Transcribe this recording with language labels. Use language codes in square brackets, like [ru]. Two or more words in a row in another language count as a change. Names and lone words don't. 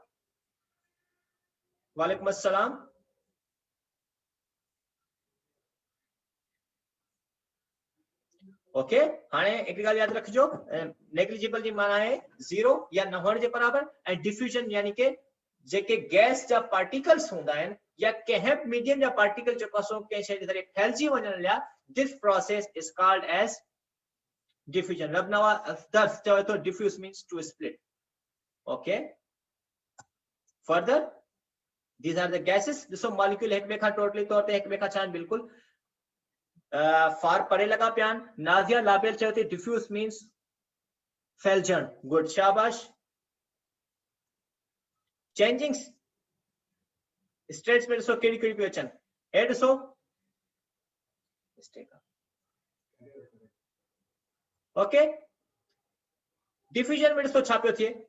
[sd] वालेकुम अस्सलाम. ओके, हाने एक गाल याद रखजो, नेग्लिजिबल जी माना है जीरो या न होने जे बराबर, ऐं डिफ्यूजन यानी के जेके गैस जा पार्टिकल्स होंदा आहिनि या कंहिं मीडियम जा पार्टिकल जो कसो कंहिं शइ जे ज़रिए फैलिजी वञण लाइ, [en] this process is called as diffusion. रबनवा दर्स [sd] चवे तो [en] diffuse means to split. okay, further these are the gases. [sd] ॾिसो मॉलिक्यूल एक ॿिए खां टोटली तौर ते एक ॿिए खां छा आहिनि, बिल्कुल फार परे लगा पिया. नाज़िया लाबेल चवे थी [en] diffuse means [sd] फैलजण. गुड शाबाश. [en] changing states [sd] में ॾिसो कहिड़ी कहिड़ी पियूं अचनि. हे ॾिसो ओके, डिफ्यूजन में ॾिसो छा पियो थिए.